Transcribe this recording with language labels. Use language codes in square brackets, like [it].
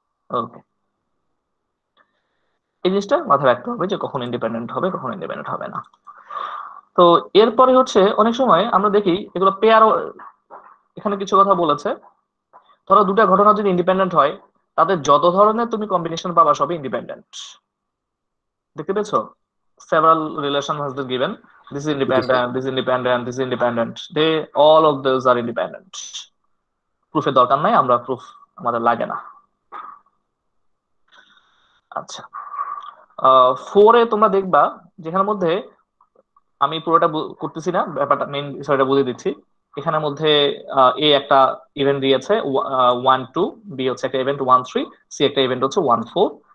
[bn] ওকে, এই জিনিসটা মাথায় রাখতে হবে যে কখন ইন্ডিপেন্ডেন্ট হবে, কখন ইন্ডিপেন্ডেন্ট হবে না। তো এরপরে হচ্ছে অনেক সময় আমরা দেখি এগুলো পেয়ার। এখানে কিছু কথা বলেছে, ধরো দুটা ঘটনা যদি ইন্ডিপেন্ডেন্ট হয়, তাদের যত ধরনের তুমি কম্বিনেশন পাবা সবই ইন্ডিপেন্ডেন্ট। দেখতে পেয়েছো? [en] several relation has been given. This is independent, this is independent, this is independent. They all of those are independent. [bn] প্রুফের দরকার নাই, আমরা প্রুফ আমাদের লাগে না। আচ্ছা, 4 এ তোমরা দেখবা যেখানের মধ্যে আমি পুরোটা করতেছি না, ব্যাপারটা মেইন বিষয়টা বুঝিয়ে দিচ্ছি। এখানের মধ্যে এ একটা ইভেন্ট দিয়েছে 1 2, বি হচ্ছে একটা ইভেন্ট 1 3, সি একটা ইভেন্ট হচ্ছে 1 4।